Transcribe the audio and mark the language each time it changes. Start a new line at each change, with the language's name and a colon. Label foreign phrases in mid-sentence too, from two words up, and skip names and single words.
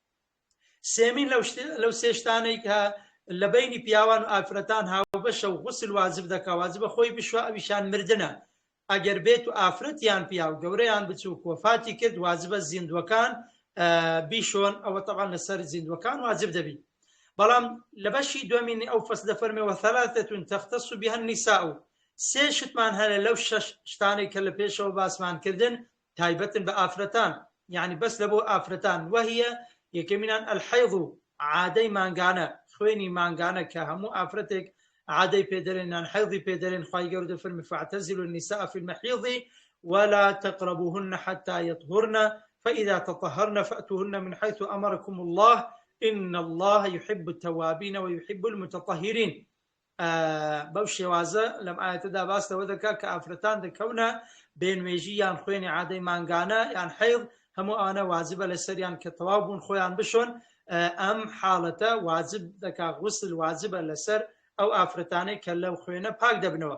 Central Kurdish: سێمین لەو 3 شتانەی کە لە بینی پیاوان و ئافرەتان هاوبەشە و غوسل واجب دەکا واجبە خۆی بشوە ئەویشان مردنە. ئەگەر بێت و ئافرەت یان پیاو گەورەیان بچوو کۆفاتی کرد واجبە زیندوەکان بیشۆن ئەوە طبعا لەسەر زیندوەکان واجب دەبی. بەڵام لە بەشی دومینی ئەو فەس دەفەرمێەوە 3
Arabic: تختص بها النساء
Central Kurdish: 3 شتمان هەیە لەو 6 شتانەی کە لە پێشەوە باسمان کردن تایبەتن بە ئافرەتان یعنی بەس لە بۆ ئافرەتان. وهیە یەکەمینان الحەیض عادەی مانگانە خوێنی مانگانە کە هەموو ئافرەتێک عادەی پێدەرێنان حەیضی پێدەرێن.
Arabic: خوای گەورە دەفەرمێ فاعتزلوا النساء في المحيض ولا تقربوهن حتى يطهرن فإذا تطهرن فأتوهن من حيث أمركم الله إن الله يحب التوابين ويحب المتطهرين.
Central Kurdish: بەو شێوازە لەم ئاەتەدا باستەوە دەکات کە ئافرەتان دەکەونە بێنوێژی یان خوێنی عادەی مانگانە یان حەیض هەموو ئەوانە واجبە لەسەریان کە تەواو بوون خۆیان بشۆن ئەم حاڵەتە واجب دەکات غوسل واجبە لەسەر ئەو ئافرەتانەی کە لەو خوێنە پاک دەبنەوە.